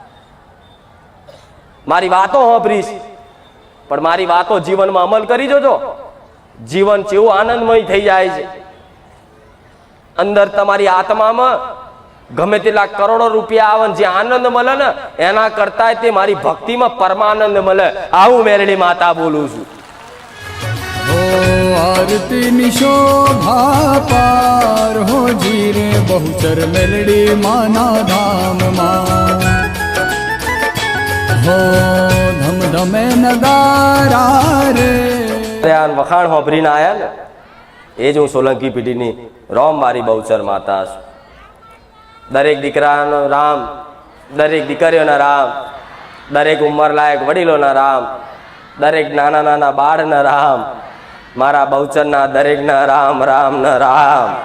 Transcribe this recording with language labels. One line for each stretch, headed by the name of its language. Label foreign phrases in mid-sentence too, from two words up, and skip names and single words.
Gujarati: મારી વાતો સાંભળીશ પણ મારી વાતો જીવનમાં અમલ કરી જોજો. જીવન કેવું આનંદમય થઈ જાય છે. અંદર તમારી આત્મામાં ગમે તેટલા કરોડો રૂપિયા આવે જે આનંદ મળે ને એના કરતા તે મારી ભક્તિમાં પરમાનંદ મળે. આવું મેરડી માતા બોલું છું. આરતી નિશોભા પાર હો જીરે બહુચર મેલડી માના ધામ મા હો ધમ ધમે નગારા રે. વખાણ હોભરીને આયા ને એ જ હું સોલંકી પેઢીની રોમ મારી બહુચર માતા છું. દરેક દીકરાનો રામ, દરેક દીકરીઓના રામ, દરેક ઉંમર લાયક વડીલોના રામ, દરેક નાના નાના બાળના રામ, મારા બહુચરના દરેકના રામ રામ ના રામ.